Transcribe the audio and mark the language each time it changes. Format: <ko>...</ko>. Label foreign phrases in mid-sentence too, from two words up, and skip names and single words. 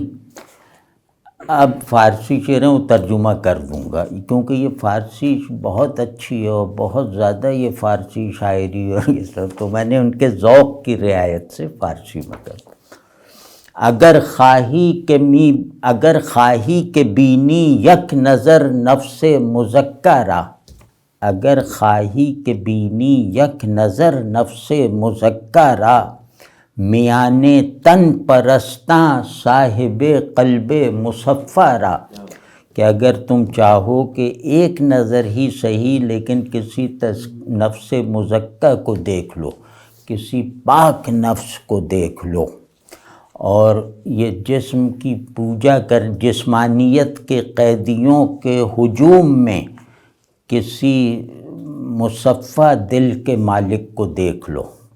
<ur>اب فارسی شعر ہیں وہ ترجمہ کر دوں گا، کیونکہ یہ فارسی بہت اچھی ہے اور بہت زیادہ یہ فارسی شاعری اور یہ سب، تو میں نے ان کے ذوق کی رعایت سے فارسی میں کر دوں.</ur> <fa>اگر خواہی کہ بینی یک نظر نفس مزکہ را، اگر خواہی کہ بینی یک نظر نفس مزکہ را، میان تن پرستاں صاحب قلب مصفہ را،</fa> <ur>کہ اگر تم چاہو کہ ایک نظر ہی صحیح لیکن کسی نفس مزکہ کو دیکھ لو، کسی پاک نفس کو دیکھ لو، اور یہ جسم کی پوجا کر جسمانیت کے قیدیوں کے ہجوم میں کسی مصفہ دل کے مالک کو دیکھ لو،</ur>